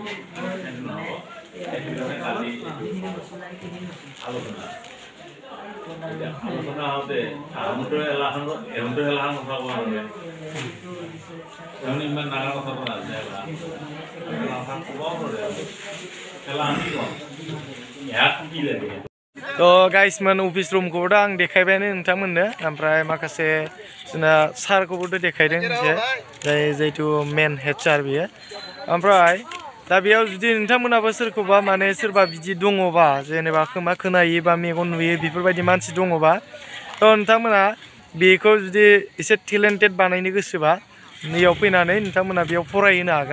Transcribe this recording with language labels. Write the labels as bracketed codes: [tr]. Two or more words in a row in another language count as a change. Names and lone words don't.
[as] সেইটো নহ'ব সেইকাৰণে কালি আলোচনা আলোচনা হওঁতে আহোঁতৰ এলাহৰ কথা কোৱা হ'লে তাৰমানে ইমান ডাঙৰ কথাটো নাজানে ক'বও নোৱাৰে এলাহ কি কওঁ ইয়াক কি লাগে [brx] तो गाइस मन [en] office room [brx] को आं देखायबायानो नोंथांमोननो ओमफ्राय माखासे जोंना सारखौबो देखायदों जाय जिहेतु मेन हेड सार बियो ओमफ्राय दा बेयाव जुदि नोंथांमोनाबो सोरखौबा माने सोरबा बिदि दङबा जेनेबा खोमा खोनायो बा मेगन नुयो बेफोरबायदि मानसि दङबा तो नोंथांमोना बेखौ जुदि एसे टेलेन्टेड बानायनो गोसोबा नैयाव फैनानै नोंथांमोना बेयाव फरायहोनो हागोन